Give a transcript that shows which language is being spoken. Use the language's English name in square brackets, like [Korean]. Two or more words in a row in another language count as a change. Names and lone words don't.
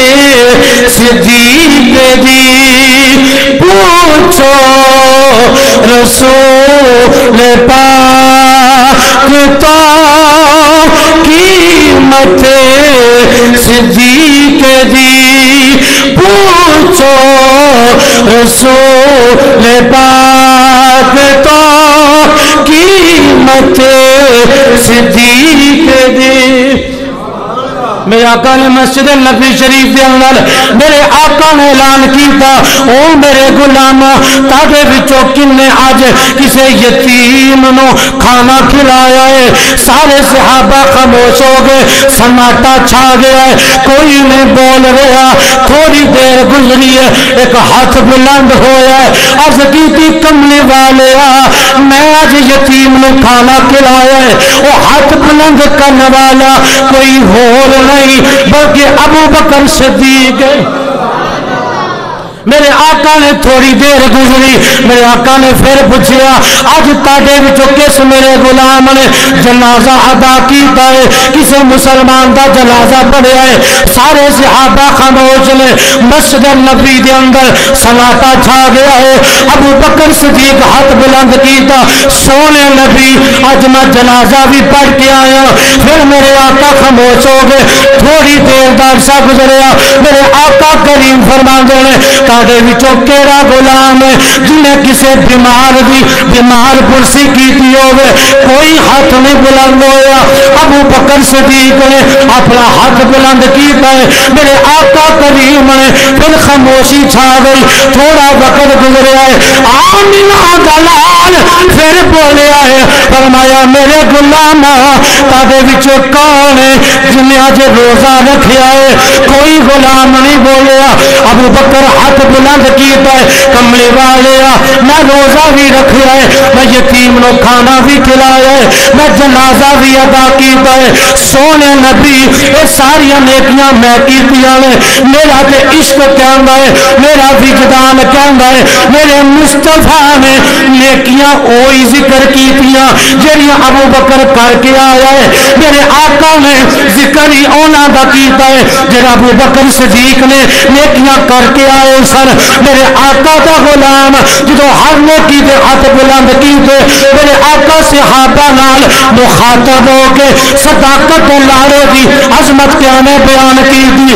[Punjabi] صدیق دی، پوچھو رسول پاک تو قیمت صدیق دی، پوچھو رسول پاک تو قیمت صدیق دی۔ [Urdu] میرے آقا نے مسجد نبی شریف کے اندر [Punjabi] میرے آقا نے اعلان کیتا او میرے غلام تاڈے وچوں کنے اج کسے یتیم نو کھانا کھلایا ہے؟ [Urdu] سارے صحابہ خاموش ہو گئے، سناٹا چھا گیا ہے، کوئی نہیں بول رہا۔ [Punjabi] تھوڑی دیر گزری ہے، ایک ہاتھ بلند ہویا ہے، عرض کیتی کملی والیا میں اج یتیم نو کھانا کھلایا ہے۔ [Urdu] وہ ہاتھ بلند کرنے والا کوئی اور نہیں بلکہ ابو بکر صدیق ہے۔ [Punjabi] میرے آقا نے تھوڑی دیر گزری، میرے آقا نے پھر پوچھا اج تاڈے وچوں کس میرے غلام نے جنازہ ادا کیتا ہے، کسے مسلمان دا جنازہ پڑھیا ہے؟ سارے صحابہ خاموش نے، مسجد نبی دے اندر سناٹا چھا گیا ہے۔ ابو بکر صدیق ہاتھ بلند کیتا، سونے نبی اج میں جنازہ بھی پڑھ کے آیا۔ پھر میرے آقا خاموش ہو گئے، تھوڑی دیر دا عرصہ گزریا، میرے آقا کریم فرماندے نے تاڈے وچوں کیڑا غلام ہے جنہیں کسے بیمار دی بیمار پرسی کیتی ہوئے؟ کوئی ہاتھ نہیں بلند ہویا۔ ابو بکر صدیق نے اپنا ہاتھ بلند کیتا ہے، میرے آقا کریم نے پھر خاموشی چھا گئی۔ تھوڑا وقت گزریا ہے، آمینہ دلال پھر بولیا ہے، فرمایا میرے غلام تاڈے وچوں کون ہے جنہیں اج روزہ رکھیا ہے؟ کوئی غلام نہیں بولیا۔ ابو بکر ہاتھ بلند کیتا ہے، کملی والیا میں روزہ بھی رکھیا ہے، میں یتیم نو کھانا بھی کھلایا ہے، میں جنازہ بھی ادا کیتا ہے۔ سونے نبی یہ ساری نیکیاں میں کیتیاں نے، میرا تے عشق کہندا ہے، میرا وجدان کہندا ہے میرے مصطفیٰ نے نیکیاں اوہی ذکر کیتیاں جڑیاں ابو بکر کر کے آیا ہے۔ میرے آقا نے ذکر ہی انہاں دا کیتا ہے جڑا ابو بکر صدیق نے نیکیاں کر کے آئے سن۔ میرے آقا دا غلام جدو ہر نیکی دے ہاتھ بلند کیتے، میرے آقا صحابہ نال مخاطب ہو کے صداقت لارے دی عظمت کیا نے بیان کی دی۔